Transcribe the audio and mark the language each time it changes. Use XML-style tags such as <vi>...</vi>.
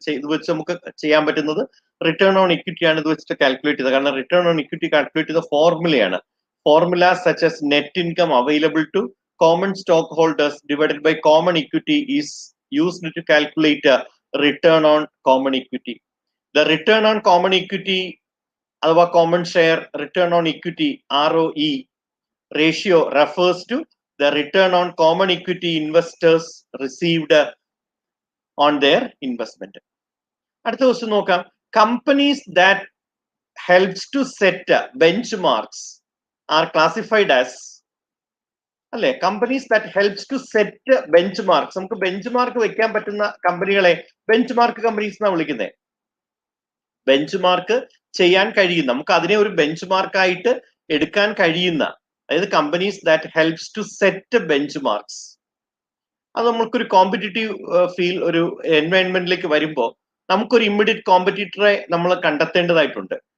<ml>ഇത് വെച്ച് നമുക്ക് ചെയ്യാൻ പറ്റുന്നത് റിട്ടേൺ ഓൺ ഇക്വിറ്റി ആണ് ഇത് വെച്ചിട്ട് കാൽക്കുലേറ്റ് ചെയ്തത്. കാരണം റിട്ടേൺ ഓൺ ഇക്വിറ്റി കാൽക്കുലേറ്റ് ചെയ്ത ഫോർമുലയാണ്.</ml> <en>Formula such as net income available to common stock holders divided by common equity is used to calculate return on common equity. The return on common equity അഥവാ common share return on equity ROE ratio refers to the return on common equity investors received on their investment.</en> <ml>അടുത്ത question നോക്കാം.</ml> <en>Companies that helps to set benchmarks are classified as, അല്ലെ, companies that helps to set benchmarks.</en> <ml>നമുക്ക് bench mark വെക്കാൻ പറ്റുന്ന കമ്പനികളെ bench mark companies എന്നാണ് വിളിക്കുന്നത്. Bench mark ചെയ്യാൻ കഴിയുന്ന, നമുക്ക് അതിനെ ഒരു ബെഞ്ച് മാർക്കായിട്ട് എടുക്കാൻ കഴിയുന്ന, അതായത്</ml> <en>Companies that helps to set benchmarks.</en> <ml>അത് നമുക്കൊരു കോമ്പറ്റീറ്റീവ് ഒരു എൻവയൺമെന്റിലേക്ക് വരുമ്പോൾ നമുക്കൊരു ഇമ്മീഡിയറ്റ് കോമ്പറ്റീറ്ററെ നമ്മൾ കണ്ടെത്തേണ്ടതായിട്ടുണ്ട്.</ml>